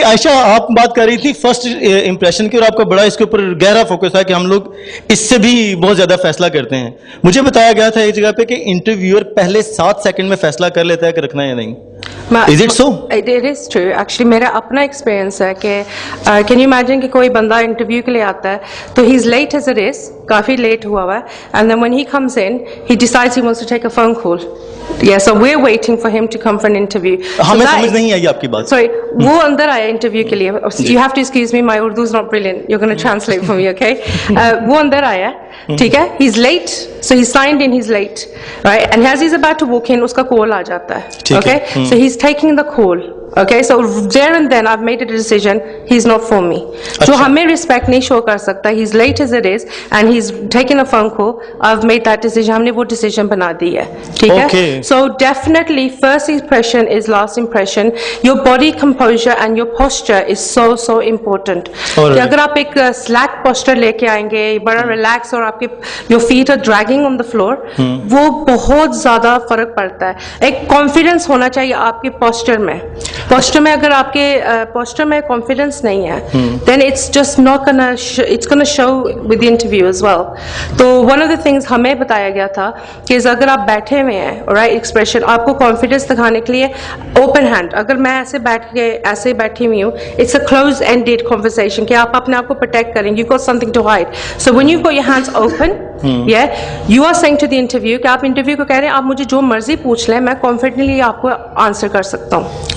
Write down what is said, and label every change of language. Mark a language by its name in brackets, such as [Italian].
[Hindi] आयशा, आप बात कर रही थी फर्स्ट इंप्रेशन की और आपका बड़ा इसके ऊपर गहरा फोकस है कि हम लोग इससे भी बहुत ज्यादा फैसला करते हैं। मुझे बताया गया था एक जगह पे कि इंटरव्यूअर पहले 7 सेकंड में फैसला कर लेता है कि रखना है या नहीं। [English] Is it so? It is true. [Hindi] Actually, मेरा अपना एक्सपीरियंस है कि [English] can you imagine [Hindi] कि कोई बंदा इंटरव्यू के लिए आता है तो [English] he is late as it is, [Hindi] काफी लेट हुआ है, [English] and then when he comes in, he decides he wants to take a phone call. Yeah, so we're waiting for him to come for an interview. [Hindi] हमें समझ नहीं आई आपकी बात. Sorry, वो अंदर आया इंटरव्यू के लिए. [English] You have to excuse me, my Urdu is not brilliant. You're going to translate for me, okay? [Hindi] वो अंदर आया, ठीक है? [English] He's late, so he signed in. He's late, right? And as he's about to walk in, [Hindi] उसका call आ जाता है, [English] okay? So he's taking the call. Okay, so there and then I've made a decision. He's not for me. [Hindi] जो हमें respect नहीं show कर सकता. [English] He's late as it is, and he's taken a phone call. I've made that decision. [Hindi] हमने वो decision बना दी है, ठीक है? [English] Okay. So definitely, first impression is last impression. Your body composure and your posture is so important. [Hindi] कि अगर आप एक slack posture लेके आएंगे, बड़ा relax और आपके [English] your feet are dragging on the floor, [Hindi] वो बहुत ज़्यादा फर्क पड़ता है. एक confidence होना चाहिए आपके posture में. पोस्टर में अगर आपके पोस्टर में कॉन्फिडेंस नहीं है, [English] then it's just not gonna it's gonna show with the interview as well. [Hindi] तो one of the things हमें बताया गया था कि अगर आप बैठे हुए हैं, right expression, आपको कॉन्फिडेंस दिखाने के लिए ओपन हैंड, अगर मैं ऐसे बैठ के ऐसे बैठी हुई हूँ, [English] it's a closed ended conversation [Hindi] कि आप अपने आप को प्रोटेक्ट करेंगे, [English] you've got something to hide. So when you've got your hands open, yeah, you are saying to the interview [Hindi] कि आप इंटरव्यू को कह रहे हैं आप मुझे जो मर्जी पूछ लें, मैं कॉन्फिडेंटली आपको आंसर कर सकता हूँ.